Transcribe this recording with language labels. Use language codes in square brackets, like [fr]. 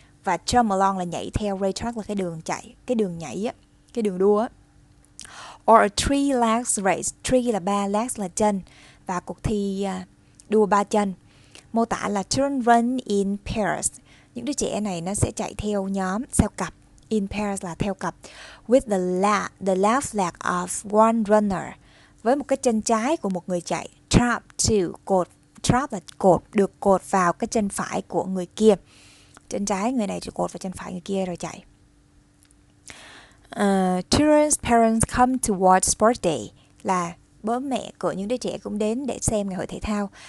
[vi] Và jump along là nhảy theo, race track là cái đường chạy, cái đường nhảy á, cái đường đua á. [en] Or a three legs race. [vi] Three là 3, legs là chân, và cuộc thi đua 3 chân. Mô tả là [en] children run in pairs. [vi] Những đứa trẻ này nó sẽ chạy theo nhóm, theo cặp. In pairs là theo cặp. [en] With the left leg of one runner. [vi] Với một cái chân trái của một người chạy. Trap to cột. Trap là cột, được cột vào cái chân phải của người kia. Chân trái người này chỉ cột vào chân phải người kia rồi chạy. [en] Children's parents come to watch sports day [vi] là bố mẹ của những đứa trẻ cũng đến để xem ngày hội thể thao.